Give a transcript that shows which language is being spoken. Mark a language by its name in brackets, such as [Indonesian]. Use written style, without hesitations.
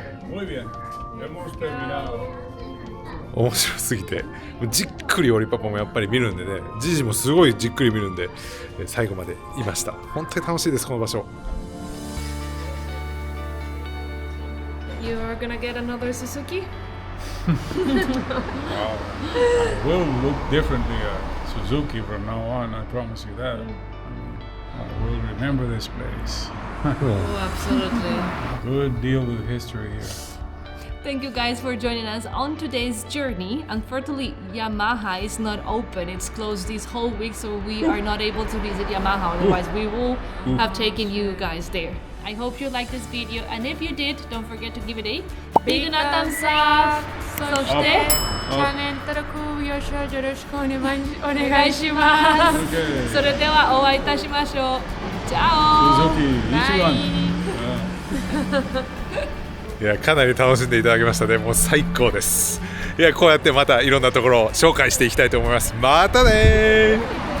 [Spanish] Muy bien, hemos terminado. [Japanese] 面白すぎてじっくりオリパパもやっぱり見るんでね、ジジもすごいじっくり見るんで最後までいました。本当に楽しいですこの場所。 [English] You're gonna get another Suzuki? We'll look differently at Suzuki from now on, I promise you that. I will remember this place. Oh, absolutely. Good deal with history here. Thank you guys for joining us on today's journey. Unfortunately, Yamaha is not open. It's closed this whole week, so we are not able to visit Yamaha. Otherwise, we will have taken you guys there. I hope you liked this video, and if you did, don't forget to give it a big thumbs up. [Japanese] そして、チャンネル登録よろしくお願いします [English] Okay. [Japanese] それではお会いいたしましょう。チャオ Suzuki, Ichiban. いやかなり楽しんでいただきましたね。もう最高です。いやこうやってまたいろんなところを紹介していきたいと思います。またねー。